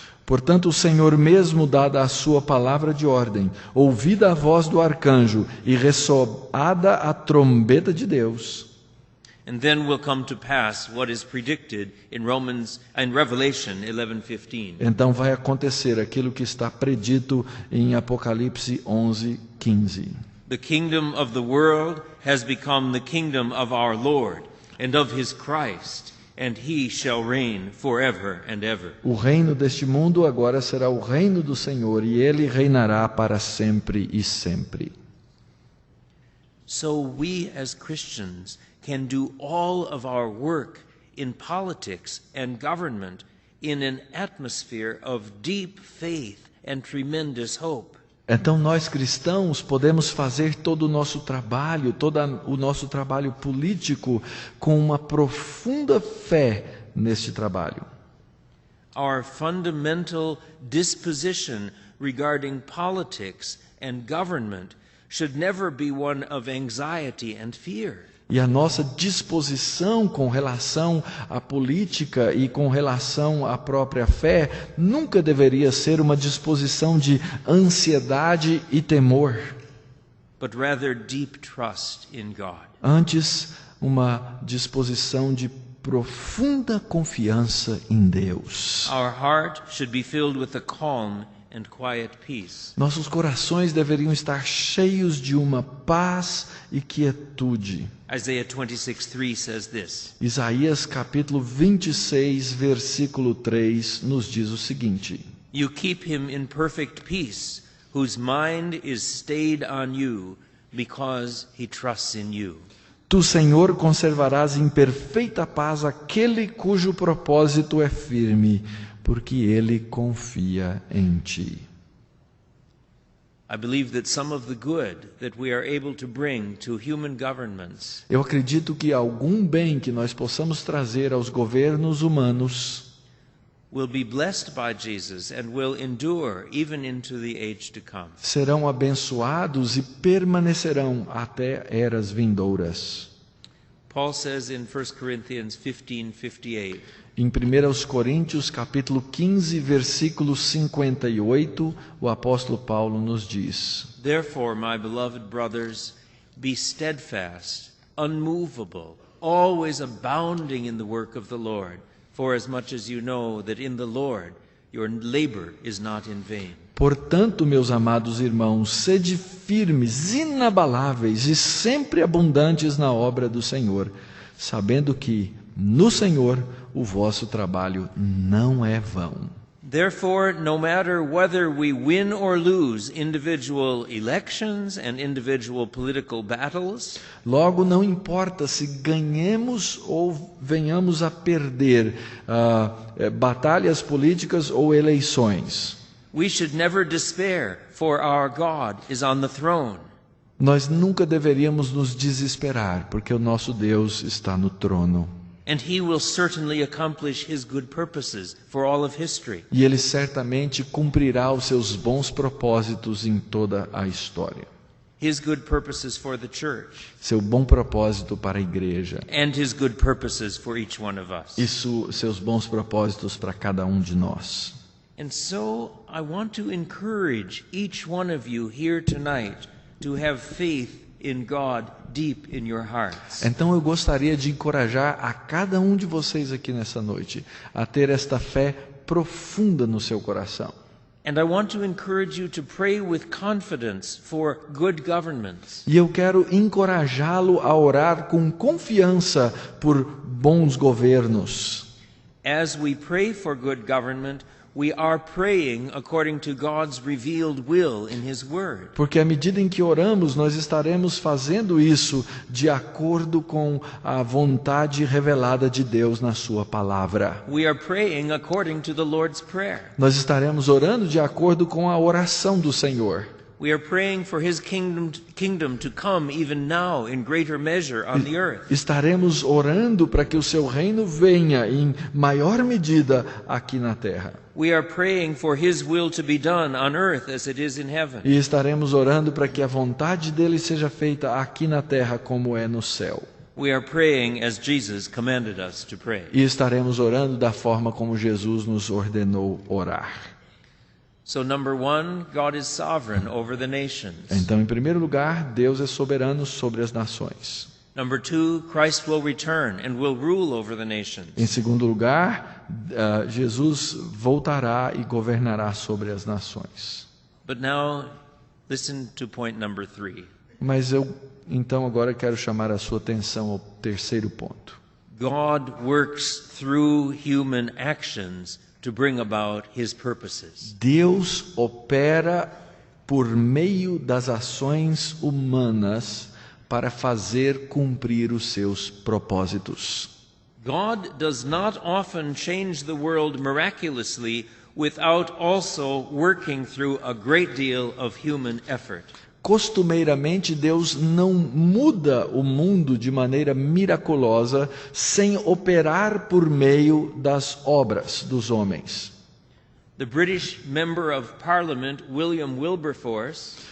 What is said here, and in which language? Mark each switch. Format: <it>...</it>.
<pt>Portanto, o Senhor mesmo, dada a sua palavra de ordem, ouvida a voz do arcanjo e ressoada a trombeta de Deus.</pt> <en>And then will come to pass what is predicted in Revelation 11:15.</en> <pt>Então vai acontecer aquilo que está predito em Apocalipse 11:15.</pt> <en>The kingdom of the world has become the kingdom of our Lord and of his Christ, and he shall reign forever and ever.</en> <pt>O reino deste mundo agora será o reino do Senhor, e ele reinará para sempre e sempre.</pt> <en>So we as Christians can do all of our work in politics and government in an atmosphere of deep faith and tremendous hope.</en> <pt>Então nós cristãos podemos fazer todo o nosso trabalho, todo o nosso trabalho político com uma profunda fé neste trabalho.</pt> <en>Our fundamental disposition regarding politics and government should never be one of anxiety and fear.</en> <pt>E a nossa disposição com relação à política e com relação à própria fé nunca deveria ser uma disposição de ansiedade e temor.</pt> <en>But rather deep trust in God.</en> <pt>Antes, uma disposição de profunda confiança em Deus.</pt> <en>Our heart should be filled with a calm and quiet peace.</en> <pt>Nossos corações deveriam estar cheios de uma paz e quietude.</pt> <en>Isaiah 26:3 says this,</en> <pt>Isaías capítulo 26, versículo 3 nos diz o seguinte:</pt> <en>You keep him in perfect peace, whose mind is stayed on you, because he trusts in you.</en> <pt>Tu, Senhor, conservarás em perfeita paz aquele cujo propósito é firme, porque ele confia em ti.</pt> <en>I believe that some of the good that we are able to bring to human governments</en> <pt>Eu acredito que algum bem que nós possamos trazer aos governos humanos</pt> <en>will be blessed by Jesus and will endure even into the age to come.</en> <pt>serão abençoados e permanecerão até eras vindouras.</pt> <en>Paul says in 1 Corinthians 15:58,</en> <pt>Em 1 Coríntios capítulo 15, versículo 58, o apóstolo Paulo nos diz:</pt> <en>Therefore, my beloved brothers, be steadfast, unmovable, always abounding in the work of the Lord, for as much as you know that in the Lord your labor is not in vain.</en> <pt>Portanto, meus amados irmãos, sede firmes, inabaláveis e sempre abundantes na obra do Senhor, sabendo que no Senhor o vosso trabalho não é vão.</pt> <en>Therefore, no matter whether we win or lose individual elections and individual political battles,</en> <pt>Logo, não importa se ganhemos ou venhamos a perder batalhas políticas ou eleições,</pt> <en>we should never despair, for our God is on the throne.</en> <pt>nós nunca deveríamos nos desesperar, porque o nosso Deus está no trono.</pt> <en>And he will certainly accomplish his good purposes for all of history.</en> <pt>E Ele certamente cumprirá os seus bons propósitos em toda a história.</pt> <en>His good purposes for the church</en> <pt>Seu bom propósito para a igreja.</pt> <en>and his good purposes for each one of us.</en> <pt>Seus bons propósitos para cada um de nós.</pt> <en>And so I want to encourage each one of you here tonight to have faith in God deep in your hearts.</en> <pt>Então eu gostaria de encorajar a cada um de vocês aqui nessa noite a ter esta fé profunda no seu coração.</pt> <en>And I want to encourage you to pray with confidence for good governments.</en> <pt>E eu quero encorajá-lo a orar com confiança por bons governos.</pt> <en>As we pray for good government, we are praying according to God's revealed will in His Word.</en> <pt>Porque à medida em que oramos, nós estaremos fazendo isso de acordo com a vontade revelada de Deus na sua palavra.</pt> <en>We are praying according to the Lord's Prayer.</en> <pt>Nós estaremos orando de acordo com a oração do Senhor.</pt> <en>We are praying for His kingdom to come even now in greater measure on the earth.</en> <pt>Estaremos orando para que o seu reino venha em maior medida aqui na terra.</pt> <en>We are praying for His will to be done on earth as it is in heaven.</en> <pt>E estaremos orando para que a vontade dele seja feita aqui na terra como é no céu.</pt> <en>We are praying as Jesus commanded us to pray.</en> <pt>E estaremos orando da forma como Jesus nos ordenou orar.</pt> <en>So number one, God is sovereign over the nations.</en> <pt>Então, em primeiro lugar, Deus é soberano sobre as nações.</pt> <en>Number two, Christ will return and will rule over the nations.</en> <pt>Em segundo lugar, Jesus voltará e governará sobre as nações.</pt> <en>But now, listen to point number three.</en> <pt>Mas eu, então, agora quero chamar a sua atenção ao terceiro ponto.</pt> <en>God works through human actions to bring about His purposes.</en> <pt>Deus opera por meio das ações humanas para fazer cumprir os seus propósitos.</pt> <en>God does not often change the world miraculously without also working through a great deal of human effort.</en> <pt>Costumeiramente, Deus não muda o mundo de maneira miraculosa sem operar por meio das obras dos homens.</pt> <en>The British Member of Parliament, William Wilberforce,</en>